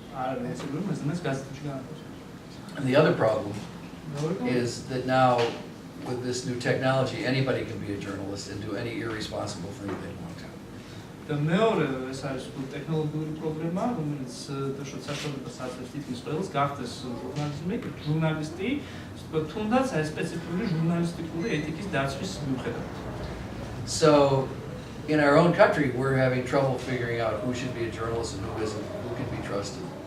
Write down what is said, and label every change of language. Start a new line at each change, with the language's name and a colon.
Georgian: არ ეცებიან მესამეს გაზეთებში გააკეთოს.
English: And the other problem is that now, with this new technology, anybody can be a journalist and do any irresponsible thing they want to.
Georgian: და მეორე ეს არის ტექნოლოგიური პრობლემა, რომელიც დაშოთ საშუალებას აწევს თითქმის ყველას გახდეს ჟურნალისტი, ვთქვათ, თუნდაც აი სპეციფიკური ჟურნალისტიკური ეთიკის დაცვის მიუხედავად.
English: So, in our own country, we're having trouble figuring out who should be a journalist and who isn't, who can be trusted.